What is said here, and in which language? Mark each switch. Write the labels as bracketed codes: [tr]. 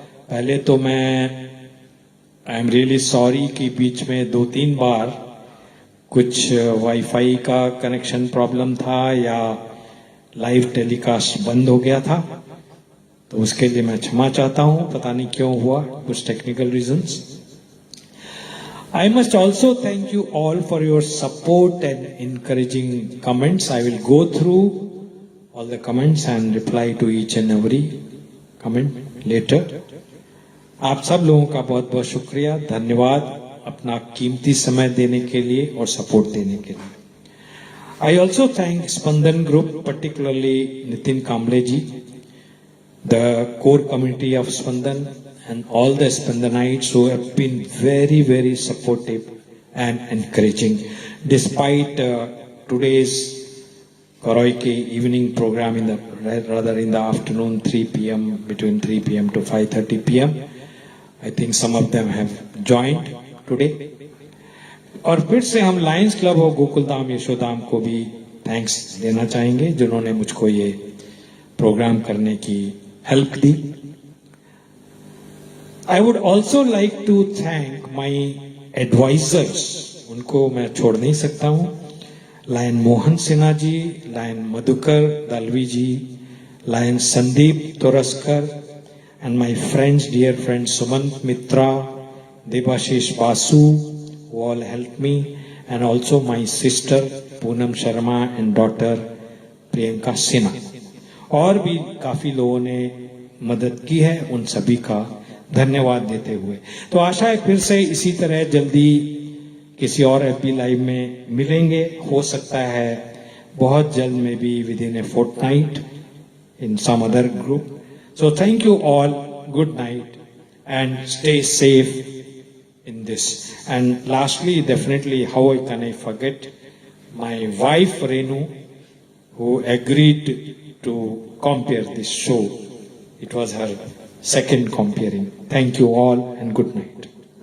[hi] पहले तो मैं [en] I am really sorry [hi] कि बीच में 2-3 बार कुछ वाईफाई का कनेक्शन प्रॉब्लम था या लाइव टेलीकास्ट बंद हो गया था, तो उसके लिए मैं क्षमा चाहता हूं। पता नहीं क्यों हुआ, कुछ technical reasons. [en] I must also thank you all for your support and encouraging comments. I will go through all the comments and reply to each and every comment later. [hi] आप सब लोगों का बहुत बहुत शुक्रिया, धन्यवाद अपना कीमती समय देने के लिए और सपोर्ट देने के लिए। [en] I also thank Spandan Group, particularly Nitin Kamble ji, the core committee of Spandan, and all the Spandanites who have been very, very supportive and encouraging. Despite today's Koroike evening program in the afternoon, 3 p.m., between 3 p.m. to 5:30 p.m., I think some of them have joined today. [hi] और फिर से हम Lions club और गोकुलधाम यशोधाम को भी thanks देना चाहेंगे, जिन्होंने मुझको ये प्रोग्राम करने की help the. [en] I would also like to thank my advisors, [hi] उनको मैं छोड़ नहीं सकता हूँ। [en] Lion Mohan Sinha ji, lion Madhukar Dalvi ji, lion Sandeep Toraskar, and my friends, dear friends Sumant Mitra, Debashish Basu, who all helped me, and also my sister Poonam Sharma and daughter Priyanka Sinha. [hi] और भी काफी लोगों ने मदद की है, उन सभी का धन्यवाद देते हुए तो आशा है फिर से इसी तरह जल्दी किसी और एफबी लाइव में मिलेंगे। हो सकता है बहुत जल्द में भी [en] With in a fortnight in some other group. So thank you all, good night and stay safe in this. And lastly, definitely, how can I forget my wife Renu, who agreed to compare this show. It was her second comparing. Thank you all and good night.